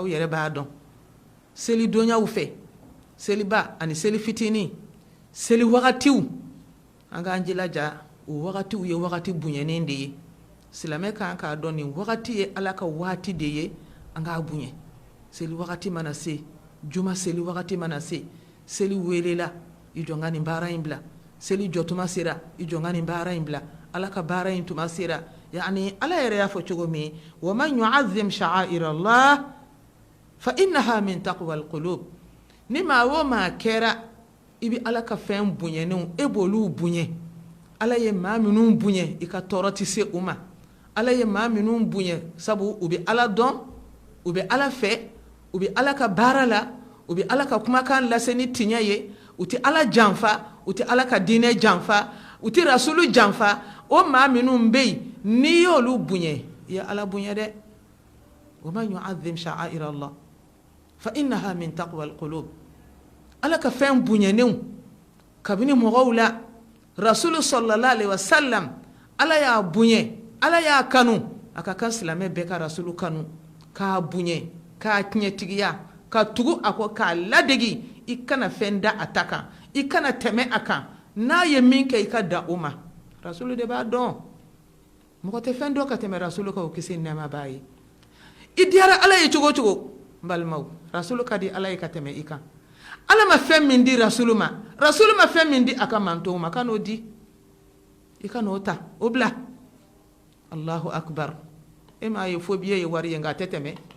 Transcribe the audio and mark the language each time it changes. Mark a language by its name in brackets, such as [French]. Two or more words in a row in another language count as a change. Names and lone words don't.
[Bambara] yɛrɛ b'a dɔn seli donyaw fɛ seliba ani seli fitini seli wagatiw an k'an jilaja o wagatiw ye wagati bonyannen de ye silamɛ kan k'a dɔn nin wagati ye ala ka waati de ye an k'a bonya seli wagati mana se juma seli wagati mana se seli welela i jɔ n ka nin baara in bila seli jɔtuma sera i jɔ n ka nin baara in bila ala ka baara in tuma sera yani ala yɛrɛ y'a fɔ cogo min [Arabic] ومن يعظم شعائر الله فإنها من تقوى القلوب [Bambara] ni maa o maa kɛra i bi ala ka fɛn bonyannenw e b'olu bonya ala ye maa minnu bonya i ka tɔɔrɔ tɛ se u ma ala ye maa minnu bonya sabu u bɛ ala dɔn u bɛ ala fɛ u bɛ ala ka baara la u bɛ ala ka kumakan lase ni tiɲɛ ye u tɛ ala janfa u tɛ ala ka diinɛ janfa u tɛ rasulu janfa o maa minnu bɛ yen n'i y'olu bonya i ye ala bonya dɛ [Arabic] ومن يعظم شعائر الله فإنها من تقوى القلوب [Bambara] ala ka fɛn bonyannenw kabini mɔgɔw la rasulu [Arabic] صلى الله عليه وسلم [Bambara] ala y'a bonya ala y'a kanu a ka kan silamɛ bɛɛ ka rasulu kanu k'a bonya k'a tiɲɛtigiya ka tugu a kɔ k'a ladegi i kana fɛn da a ta kan i kana tɛmɛ a kan n'a ye min kɛ i ka da o ma rasulu de b'a dɔn mɔgɔ tɛ fɛn dɔn ka tɛmɛ rasulu kan o kisi nɛɛma b'a ye i diyara ala ye cogo cogo n balimaw rasulu ka di ala ye ka tɛmɛ i kan ala ma fɛn min di rasulu ma fɛn min di a ka mantonw ma ka n'o di i ka n'o ta o bila [Arabic] الله أكبر [Bambara] e m'a ye fo biye ye wari ye nka a tɛ tɛmɛ